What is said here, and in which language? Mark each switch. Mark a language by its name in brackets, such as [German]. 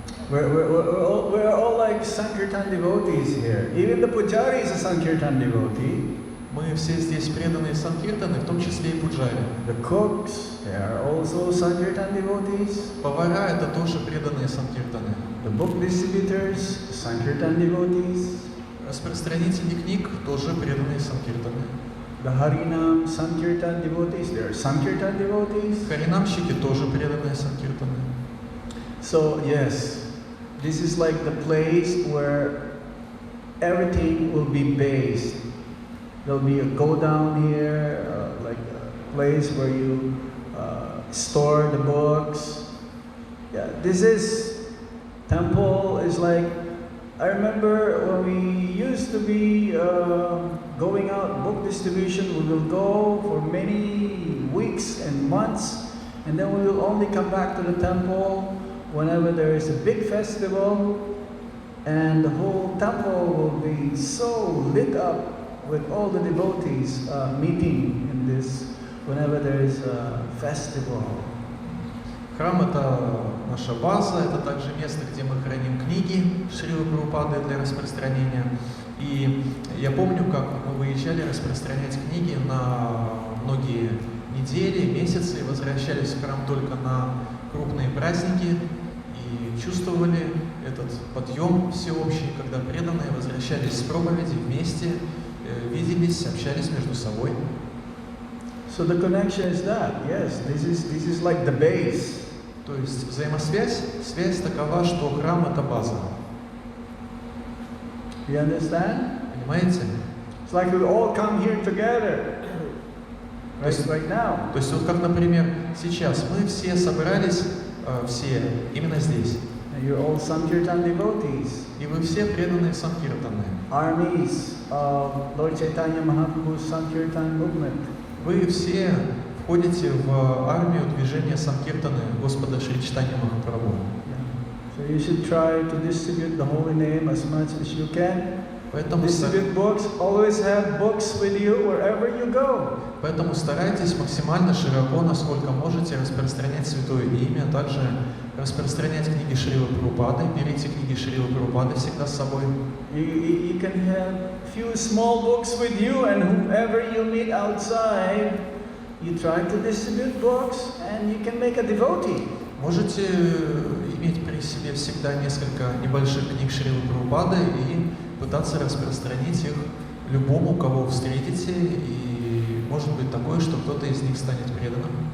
[English] We're all like Sankirtan devotees here. Even the pujari is a Sankirtan devotee. [Russian] Мы все здесь преданные Санкиртаны, в том числе и пуджари. [English] The cooks, they are also Sankirtan devotees. [Russian] Повара — это тоже преданные Санкиртаны. [English] The book distributors, Sankirtan devotees. [Russian] Распространители книг тоже преданные Санкиртаны. [English] The Harinam Sankirtan devotees, they are Sankirtan devotees. [Russian] Харинамщики тоже преданные Санкиртаны. [English] So yes, this is like the place where everything will be based. There'll be a go down here, like a place where you store the books. Yeah, this is temple is like, I remember when we used to be going out book distribution, we will go for many weeks and months, and then we will only come back to the temple whenever there is a big festival, and the whole temple will be so lit up with all the devotees meeting in this whenever there is a festival. [Russian] Храм — это наша база, это также место, где мы храним книги Шрилы Прабхупады для распространения. И я помню, как мы выезжали распространять книги на многие недели, месяцы, и возвращались в храм только на крупные праздники, и чувствовали этот подъем всеобщий, когда преданные возвращались с проповеди вместе, виделись, общались между собой. [English] So the connection is that, yes, this is like the base. [Russian] То есть связь такова, что храм — это база. [English] You understand? [Russian] Понимаете? [English] It's like we all come here together, right now. [Russian] То есть вот как, например, сейчас мы все собрались, все именно здесь. [English] And you're all Sankirtan devotees. [Russian] И вы все преданные Санкиртаны. [English] Armies of Lord Chaitanya Mahaprabhu's Sankirtan movement. [Russian] Вы все входите в армию движения Санкиртаны Господа Шри Чайтанья Махапрабху. [English] So you should try to distribute the holy name as much as you can. [Russian] Поэтому [English] Distribute books. Always have books with you wherever you go. [Russian] Поэтому старайтесь максимально широко, насколько можете, распространять Святое Имя, а также распространять книги Шрилы Прабхупады. Берите книги Шрилы Прабхупады всегда с собой. [English] You can have few small books with you, and whoever you meet outside, you try to distribute books, and you can make a devotee. [Russian] Можете иметь при себе всегда несколько небольших книг Шрилы Прабхупады и пытаться распространить их любому, кого встретите, и может быть такое, что кто-то из них станет преданным.